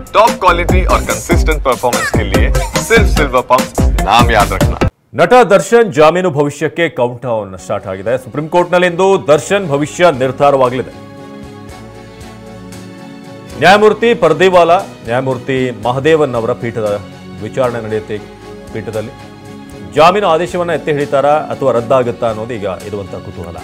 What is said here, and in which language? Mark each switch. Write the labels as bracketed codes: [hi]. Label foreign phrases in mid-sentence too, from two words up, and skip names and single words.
[en] top quality [hi] और [en] consistent performance [hi] के लिए सिर्फ सिल्वर पंप नाम याद रखना। [kn] ನಟ ದರ್ಶನ್ ಜಾಮೀನು ಭವಿಷ್ಯಕ್ಕೆ [en] count down start [kn] ಆಗಿದೆ. ಸುಪ್ರೀಂ ಕೋರ್ಟ್ನಲ್ಲಿಂದು ದರ್ಶನ್ ಭವಿಷ್ಯ ನಿರ್ಧಾರವಾಗಲಿದೆ. ನ್ಯಾಯಮೂರ್ತಿ ಪರ್ದಿವಾಲಾ, ನ್ಯಾಯಮೂರ್ತಿ ಮಹದೇವನ್ ಅವರ ಪೀಠದ ವಿಚಾರಣೆ ನಡೆಯುತ್ತೆ. ಪೀಠದಲ್ಲಿ ಜಾಮೀನು ಆದೇಶವನ್ನು ಎತ್ತಿ ಹಿಡಿತಾರಾ ಅಥವಾ ರದ್ದಾಗುತ್ತಾ ಅನ್ನೋದು ಈಗ ಇರುವಂತಹ ಕುತೂಹಲ.